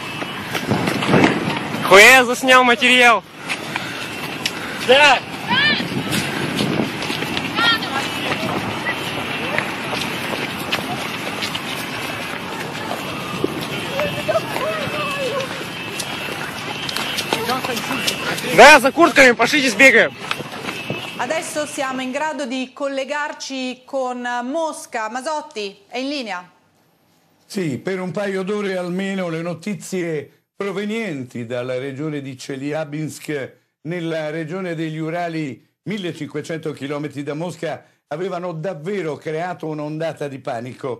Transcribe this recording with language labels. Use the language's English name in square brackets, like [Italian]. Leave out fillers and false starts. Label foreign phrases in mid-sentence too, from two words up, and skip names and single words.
[Russian] Хуя заснял материал. Да! Да, за куртками, пошлите сбегаем. [Italian] Adesso siamo in grado di collegarci con Mosca. Masotti, è in linea? Sì, per un paio d'ore almeno le notizie provenienti dalla regione di Челябинск, nella regione degli Urali, 1500 km da Mosca, avevano davvero creato un'ondata di panico.